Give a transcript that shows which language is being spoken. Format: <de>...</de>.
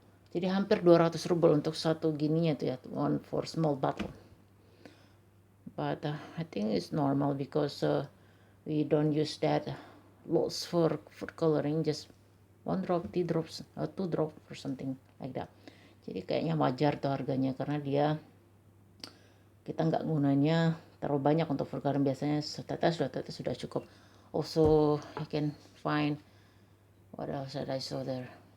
<id>Jadi hampir 200 ruble untuk satu gininya tuh ya,</id> <en>one for small bottle. But I think it's normal because we don't use that lots for food coloring, just 1 drop, 2 drops, 2 drop or something like that.</en> <id>Jadi kayaknya wajar tuh harganya, karena kita nggak gunanya terlalu banyak untuk food coloring, biasanya setetes sudah cukup.</id> <en>Also you can find what else that I saw there.</en>